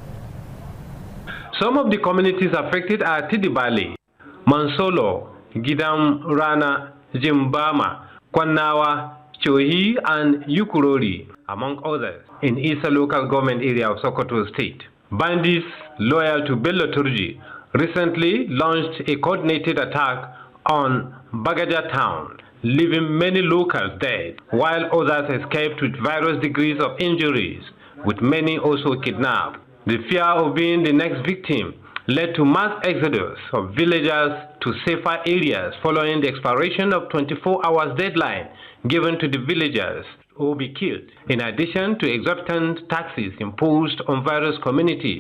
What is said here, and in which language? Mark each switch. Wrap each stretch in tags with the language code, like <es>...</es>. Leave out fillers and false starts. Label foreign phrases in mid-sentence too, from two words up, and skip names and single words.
<en>Some of the communities affected are Tidibali, Mansolo, Gidam Rana, Jimbama, Kwanawa, Chohi, and Yukurori, among others, in Isa local government area of Sokoto State. Bandits loyal to Bello Turji recently launched a coordinated attack on Bagaja town, leaving many locals dead, while others escaped with various degrees of injuries, with many also kidnapped. The fear of being the next victim led to mass exodus of villagers to safer areas following the expiration of 24 hours deadline given to the villagers who will be killed, in addition to exorbitant taxes imposed on various communities.</en>